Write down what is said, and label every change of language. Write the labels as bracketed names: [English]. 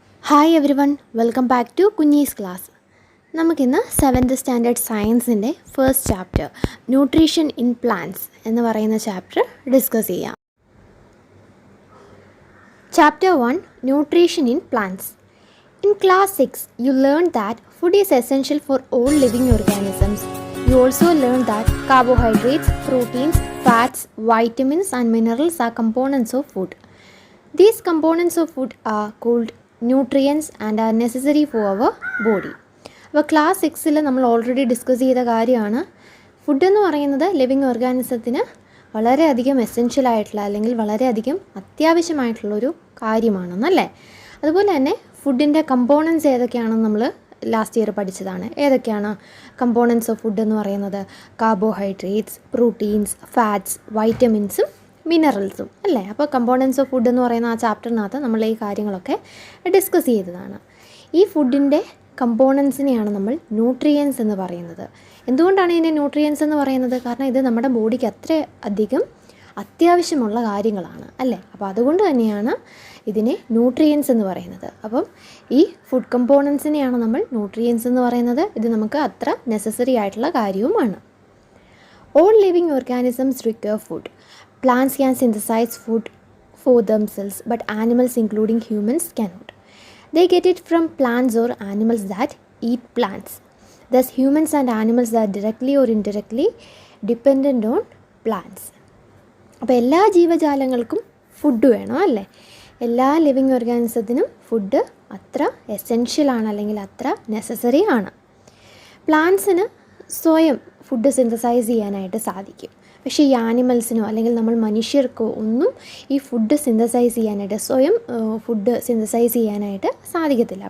[English] Hi everyone, welcome back to Kunjees class. [Malayalam] നമുക്കിന്ന് 7th standard സയൻസിൻ്റെ first chapter nutrition in plants എന്ന് പറയുന്ന chapter discuss ചെയ്യാം. [English] Chapter 1 nutrition in plants. In class 6, you learned that food is essential for all living organisms. You also learned that carbohydrates, proteins, fats, vitamins and minerals are components of food. These components of food are called nutrients and are necessary for our body. [Malayalam] അപ്പോൾ class 6ൽ നമ്മൾ already discuss ചെയ്ത കാര്യമാണ് food എന്ന് പറയുന്നത് living ഓർഗാനിസത്തിന് വളരെയധികം essential ആയിട്ടുള്ള അല്ലെങ്കിൽ വളരെയധികം അത്യാവശ്യമായിട്ടുള്ളൊരു കാര്യമാണെന്നല്ലേ. അതുപോലെ തന്നെ ഫുഡിൻ്റെ കമ്പോണൻസ് ഏതൊക്കെയാണെന്ന് നമ്മൾ ലാസ്റ്റ് ഇയർ പഠിച്ചതാണ്. ഏതൊക്കെയാണ് കമ്പോണൻസ് ഓഫ് ഫുഡ് എന്ന് പറയുന്നത്? കാർബോഹൈഡ്രേറ്റ്സ്, പ്രോട്ടീൻസ്, ഫാറ്റ്സ്, വൈറ്റമിൻസും മിനറൽസും അല്ലേ. അപ്പോൾ കമ്പോണൻസ് ഓഫ് ഫുഡ് എന്ന് പറയുന്ന ആ ചാപ്റ്ററിനകത്ത് നമ്മൾ ഈ കാര്യങ്ങളൊക്കെ ഡിസ്കസ് ചെയ്തതാണ്. ഈ ഫുഡിൻ്റെ കമ്പോണൻസിനെയാണ് നമ്മൾ ന്യൂട്രിയൻസ് എന്ന് പറയുന്നത്. എന്തുകൊണ്ടാണ് ഇതിനെ ന്യൂട്രിയൻസ് എന്ന് പറയുന്നത്? കാരണം ഇത് നമ്മുടെ ബോഡിക്ക് അത്ര അധികം അത്യാവശ്യമുള്ള കാര്യങ്ങളാണ് അല്ലേ. അപ്പോൾ അതുകൊണ്ട് തന്നെയാണ് ഇതിനെ ന്യൂട്രിയൻസ് എന്ന് പറയുന്നത്. അപ്പം ഈ ഫുഡ് കമ്പോണൻസിനെയാണ് നമ്മൾ ന്യൂട്രിയൻസ് എന്ന് പറയുന്നത്. ഇത് നമുക്ക് അത്ര നെസസറി ആയിട്ടുള്ള കാര്യവുമാണ്. [English] All living organisms require food. Plants can synthesize food for themselves, but animals, including humans, cannot. They get it from plants or animals that eat plants. Thus, humans and animals are directly or indirectly dependent on plants. [Malayalam] അപ്പോൾ എല്ലാ ജീവജാലങ്ങൾക്കും food വേണം അല്ലേ. എല്ലാ living ഓർഗാനിസത്തിനും food അത്ര എസെൻഷ്യലാണ് അല്ലെങ്കിൽ അത്ര necessary ആണ്. പ്ലാന്റ്സിന് സ്വയം ഫുഡ് സിന്തസൈസ് ചെയ്യാനായിട്ട് സാധിക്കും. പക്ഷേ ഈ ആനിമൽസിനോ അല്ലെങ്കിൽ നമ്മൾ മനുഷ്യർക്കോ ഒന്നും ഈ ഫുഡ് സിന്തസൈസ് ചെയ്യാനായിട്ട് സ്വയം ഫുഡ് സിന്തസൈസ് ചെയ്യാനായിട്ട് സാധിക്കത്തില്ല.